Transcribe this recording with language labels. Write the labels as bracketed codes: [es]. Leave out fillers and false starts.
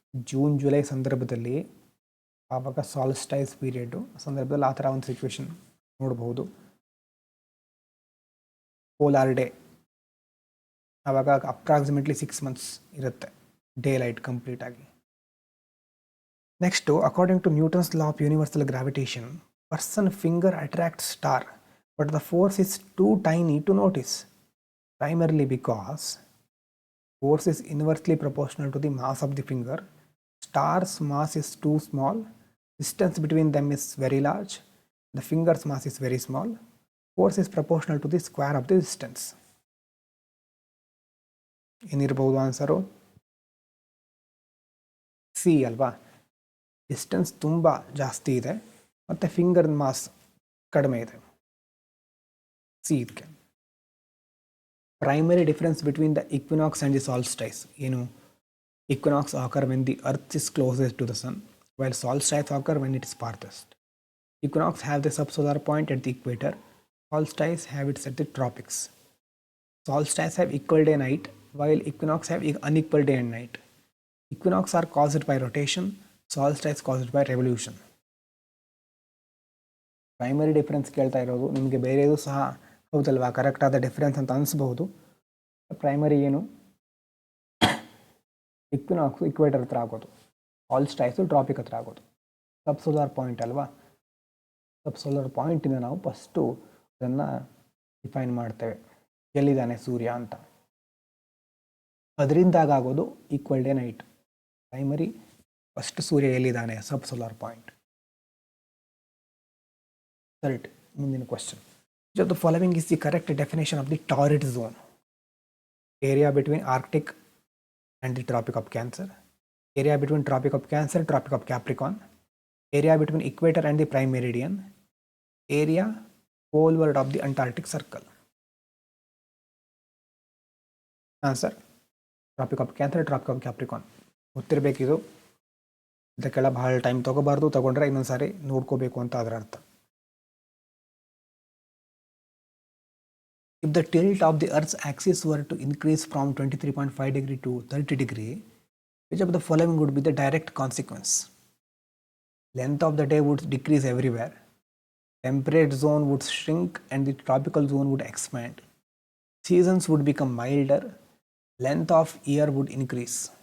[kn] June July ಸಂದರ್ಭದಲ್ಲಿ, ಆವಾಗ solstice period ಸಂದರ್ಭದಲ್ಲಿ ಆ ಥರ ಒಂದು ಸಿಚುವೇಶನ್ ನೋಡ್ಬೋದು. ಪೋಲಾರ್ ಡೇ, ಆವಾಗ ಅಪ್ರಾಕ್ಸಿಮೇಟ್ಲಿ 6 months ಇರುತ್ತೆ ಡೇ ಲೈಟ್ ಕಂಪ್ಲೀಟ್ ಆಗಿ. [en] Next, according to Newton's law of universal gravitation, person finger attracts star but the force is too tiny to notice, primarily because force is inversely proportional to the mass of the finger, star's mass is too small, distance between them is very large, the finger's mass is very small, force is proportional to the square of the distance. [kn] ಏನಿರ್ಬೋದು answer? C ಅಲ್ವಾ? Distance ತುಂಬ ಜಾಸ್ತಿ ಇದೆ ಮತ್ತು finger mass ಕಡಿಮೆ ಇದೆ. C ಇದಕ್ಕೆ. [en] Primary difference between the equinox and the solstice. Equinox occur when the earth is closest to the sun, while solstice occur when it is farthest. Equinox have the subsolar point at the equator, solstice have it at the tropics. Solstice have equal day night, while equinox have unequal day and night. Equinox are caused by rotation, solstice caused by revolution. [kn] Primary difference ಕೇಳ್ತಾ ಇರೋದು, ನಿಮಗೆ ಬೇರೆಯದು ಸಹ ಹೌದಲ್ವಾ correct ಆದ difference ಅಂತ ಅನಿಸ್ಬಹುದು. Primary ಏನು? ಇಕ್ವಿನಾಕ್ಸು equator ಹತ್ರ ಆಗೋದು, ಸಾಲ್ಸ್ಟೈಸು ಟ್ರಾಪಿಕ್ ಹತ್ರ ಆಗೋದು. ಸಬ್ಸೋಲಾರ್ ಪಾಯಿಂಟ್ ಅಲ್ವಾ? ಸಬ್ಸೋಲಾರ್ ಪಾಯಿಂಟಿಂದ ನಾವು ಫಸ್ಟು ಅದನ್ನು ಡಿಫೈನ್ ಮಾಡ್ತೇವೆ, ಎಲ್ಲಿದ್ದಾನೆ ಸೂರ್ಯ ಅಂತ. ಅದರಿಂದಾಗ ಆಗೋದು equal day night. Primary first ಸೂರ್ಯ ಎಲ್ಲಿದ್ದಾನೆ, ಸಬ್ಸೋಲಾರ್ ಪಾಯಿಂಟ್. ಸರಿ, ಮುಂದಿನ question. [en] Which of the following is the correct definition of the torrid zone? Area between Arctic and the Tropic of Cancer, area between Tropic of Cancer, Tropic of Capricorn, area between equator and the prime meridian, area poleward of the Antarctic Circle. Answer: Tropic of Cancer, Tropic of Capricorn. [kn] ಗೊತ್ತಿರಬೇಕಿದು. ಇದಕ್ಕೆಲ್ಲ ಬಹಳ time ತಗೋಬಾರ್ದು, ತಗೊಂಡ್ರೆ ಇನ್ನೊಂದು ಸಾರಿ ನೋಡ್ಕೋಬೇಕು ಅಂತ ಅದರ ಅರ್ಥ. [en] If the tilt of the Earth's axis were to increase from 23.5 degree to 30 degree, which of the following would be the direct consequence? Length of the day would decrease everywhere, temperate zone would shrink and the tropical zone would expand, seasons would become milder, length of year would increase.